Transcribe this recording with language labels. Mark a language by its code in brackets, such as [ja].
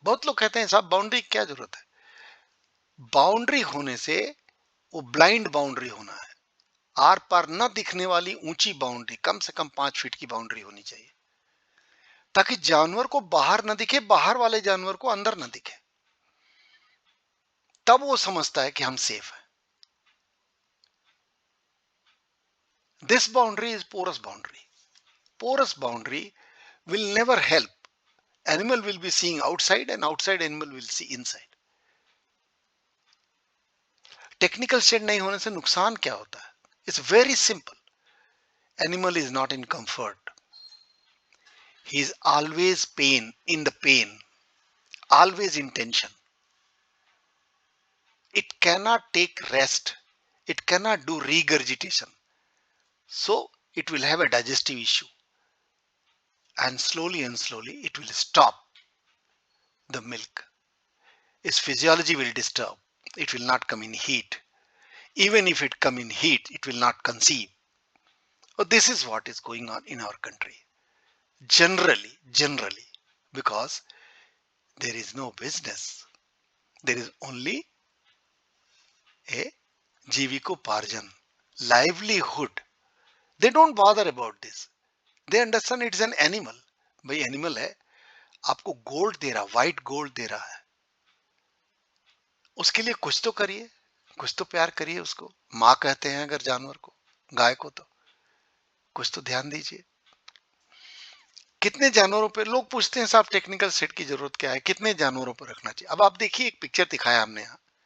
[hi] बहुत लोग कहते हैं साहब बाउंड्री की क्या जरूरत है? बाउंड्री होने से वो ब्लाइंड बाउंड्री होना है, आर पार न दिखने वाली ऊंची बाउंड्री, कम से कम 5 फीट की बाउंड्री होनी चाहिए, ताकि जानवर को बाहर न दिखे, बाहर वाले जानवर को अंदर न दिखे, तब वो समझता है कि हम सेफ हैं। [en] This boundary is porous boundary. Porous boundary will never help. Animal will be seeing outside and outside animal will see inside. [hi] Technical shade नहीं होने से नुकसान क्या होता है? [en] It's very simple. Animal is not in comfort, he is always pain in the pain, always in tension. It cannot take rest, it cannot do regurgitation, so it will have a digestive issue, and slowly it will stop the milk. Its physiology will disturb, it will not come in heat. Even if it come in heat, it will not conceive. So this is what is going on in our country. Generally, because there is no business. There is only a jivikoparjan, livelihood. They don't bother about this. They understand it is an animal. [hi] भाई animal है, आपको gold दे रहा, white gold दे रहा है, उसके लिए कुछ तो करिए, कुछ तो प्यार करिए उसको। माँ कहते हैं अगर जानवर को, गाय को, तो कुछ तो ध्यान दीजिए। कितने जानवरों पे लोग पूछते हैं साहब टेक्निकल सेट की जरूरत क्या है, कितने जानवरों पर रखना चाहिए? अब आप देखिए, एक पिक्चर दिखाया हमने यहाँ।